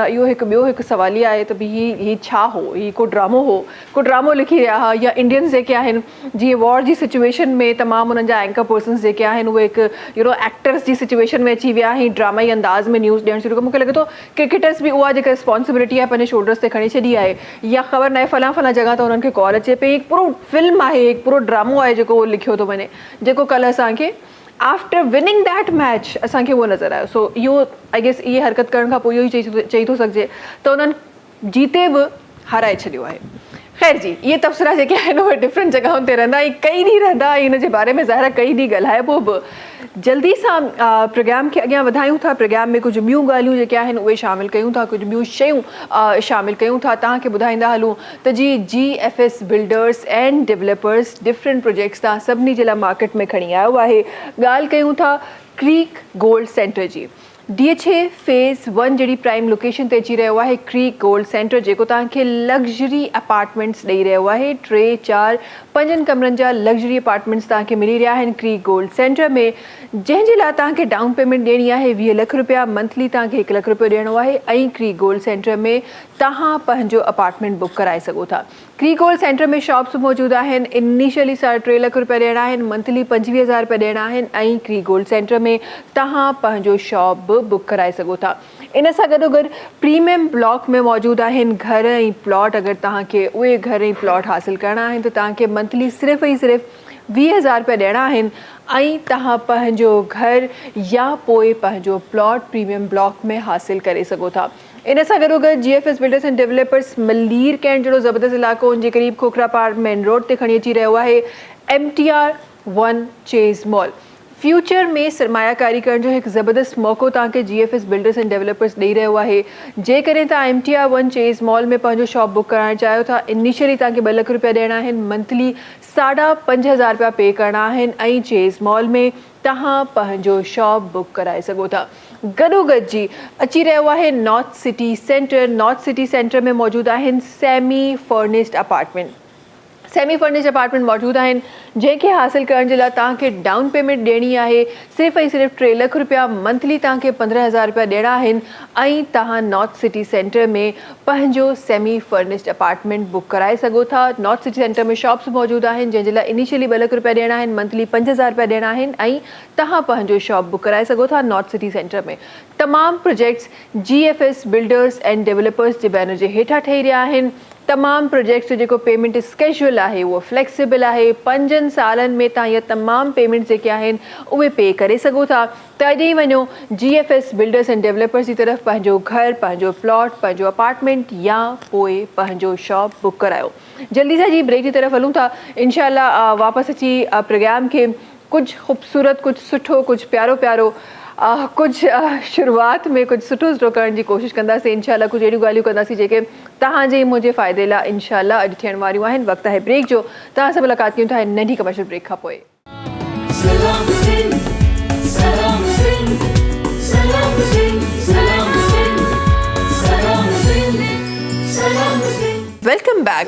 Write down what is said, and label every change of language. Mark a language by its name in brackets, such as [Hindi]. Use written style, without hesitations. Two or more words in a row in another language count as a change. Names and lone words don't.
[Sindhi] इहो ॿियो हिकु सवालिया आहे त भई ही छा हो, ही को ड्रामो हो, को ड्रामो लिखी रहिया हुआ, या इंडियंस जेके आहिनि जीअं वॉर जी सिचुएशन में तमामु उन्हनि जा [English] anchor persons [Sindhi] जेके आहिनि उहे हिकु एक्टर्स जी सिचुएशन में अची विया आहिनि, ड्रामाई अंदाज़ में न्यूज़ ॾियणु शुरू कयो। मूंखे लॻे थो क्रिकेटर्स बि उहा जेका रिस्पॉन्सिबिलिटी आहे पंहिंजे शोल्डर्स ते खणी छॾी आहे, या ख़बर न आहे फलां जॻह त उन्हनि खे कॉल अचे पई। हिकु पूरो फिल्म आहे, हिकु पूरो ड्रामो आहे जेको लिखियो थो वञे, जेको कल्ह असांखे [English] after winning that match [Sindhi] असांखे उहो नज़र आयो। सो इहो [English] I guess [Sindhi] इहे हरकत करण खां पोइ इहो ई चई थो सघिजे त उन्हनि जीते बि हाराए छॾियो आहे। ख़ैर जी, इहे तबसरा जेके आहिनि उहे डिफरेंट जॻहुनि ते रहंदा ऐं कई ॾींहं रहंदा, ऐं हिन जे बारे में ज़ाहिर कई ॾींहं ॻाल्हाइबो बि। जल्दी सां प्रोग्राम खे अॻियां वधायूं था। प्रोग्राम में कुझु ॿियूं ॻाल्हियूं जेके आहिनि उहे शामिलु कयूं था, कुझु ॿियूं शयूं शामिलु कयूं था। तव्हांखे ॿुधाईंदा हलूं त जी GFS बिल्डर्स एंड डेवलपर्स डिफरेंट प्रोजेक्ट्स तव्हां सभिनी जे लाइ मार्केट में खणी आयो आहे। ॻाल्हि कयूं था क्रीक गोल्ड सेंटर जी। DHA फेज़ 1 जहिड़ी प्राइम लोकेशन ते अची रहियो आहे क्रीक गोल्ड सेंटर, जेको तव्हांखे [English] luxury apartments [Sindhi] ॾेई रहियो आहे। 3, 4, 5 कमरनि जा [English] luxury apartments [Sindhi] तव्हांखे मिली रहिया आहिनि क्रीक गोल्ड सेंटर में, जंहिंजे लाइ तव्हांखे [English] down payment [Sindhi] ॾियणी आहे 20 लख रुपया, मंथली तव्हांखे 1 लख रुपयो ॾियणो आहे। ऐं क्रीक गोल्ड सेंटर में तव्हां पंहिंजो अपार्टमेंट बुक कराए सघो था। क्रीक गोल्ड सेंटर में शॉप्स मौजूदु आहिनि। इनिशियली 3.5 लख रुपया ॾियणा आहिनि, मंथली 25,000 रुपया ॾियणा आहिनि। ऐं क्रीक गोल्ड सेंटर में तव्हां पंहिंजो शॉप बि बुक कराए सघो था। इन सां गॾोगॾु [English] premium block [Sindhi] में मौजूदु आहिनि घर ऐं प्लॉट। अगरि तव्हांखे उहे घर ऐं प्लॉट हासिलु करणा आहिनि त तव्हांखे मंथली सिर्फ़ु ऐं सिर्फ़ु 20,000 रुपया ॾियणा आहिनि, ऐं तव्हां पंहिंजो घर या पोइ पंहिंजो प्लॉट [English] premium block [Sindhi] में हासिलु करे सघो था। इन सां गॾोगॾु GFS बिल्डर्स एंड डेवलपर्स मलीर कैंट जहिड़ो ज़बरदस्त इलाइक़ो उनजे क़रीब खोखरा पार्क मेन रोड ते खणी अची रहियो आहे MTR 1 चेज़ मॉल। फ्यूचर में सरमायाकारी करण जो हिकु ज़बरदस्त मौक़ो तव्हांखे GFS बिल्डर्स एंड डेवलपर्स ॾेई रहियो आहे। जेकॾहिं तव्हां MTR 1 चेज़ मॉल में पंहिंजो शॉप बुक कराइणु चाहियो था, इनिशियली तव्हांखे 2 लख रुपया ॾियणा आहिनि, मंथली 5,500 रुपया पे करणा आहिनि, ऐं चेज़ मॉल में तव्हां पंहिंजो शॉप बुक कराए सघो था। गॾोगॾु जी अची रहियो आहे नॉर्थ सिटी सेंटर। नॉर्थ सिटी सेंटर में मौजूदु आहिनि [English] semi furnished apartment. semi furnished apartment [Sindhi] मौजूदु आहिनि, जंहिंखे हासिलु करण जे लाइ तव्हांखे [English] down payment [Sindhi] ॾियणी आहे सिर्फ़ु ऐं सिर्फ़ु 3 लख रुपया, मंथली तव्हांखे 15,000 रुपया ॾियणा आहिनि, ऐं तव्हां नॉर्थ सिटी सेंटर में पंहिंजो [English] semi furnished apartment [Sindhi] बुक कराए सघो था। नॉर्थ सिटी सेंटर में शॉप्स मौजूदु आहिनि, जंहिंजे लाइ इनिशियली 2 लख रुपया ॾियणा आहिनि, मंथली 5,000 रुपया ॾियणा आहिनि, ऐं तव्हां पंहिंजो शॉप बुक कराए सघो था नॉर्थ सिटी सेंटर में। तमामु प्रोजेक्ट्स GFS बिल्डर्स एंड डेवलपर्स जे बैनर जे हेठां ठही रहिया आहिनि। तमामु प्रोजेक्ट्स जो [English] payment schedule [Sindhi] आहे उहो फ्लेक्सिबल आहे। 5 सालनि में तव्हां इहे तमामु पेमेंट्स जेके आहिनि उहे पे करे सघो था। तॾहिं वञो GFS बिल्डर्स एंड डेवलपर्स जी तरफ़, पंहिंजो घर, पंहिंजो प्लॉट, पंहिंजो अपार्टमेंट या पोइ पंहिंजो शॉप बुक करायो। जल्दी सां जी ब्रेक की तरफ़ हलूं था। इंशाल्लाह वापसि अची प्रोग्राम के कुछ खूबसूरत, कुछ सुठो, कुछ प्यारो प्यारो, कुछ शुरुआत में कुछ सुठो सुठो करण जी कोशिशि कंदासीं। इंशाल्लाह कुछ अहिड़ियूं ॻाल्हियूं कंदासीं जेके तव्हांजे मुंहिंजे फ़ाइदे लाइ इंशाल्लाह अॼु थियण वारियूं आहिनि। वक़्तु आहे ब्रेक जो। तव्हां सां मुलाक़ात कयूं था नंढी [English] commercial break [Sindhi] खां पोइ। [English] welcome back.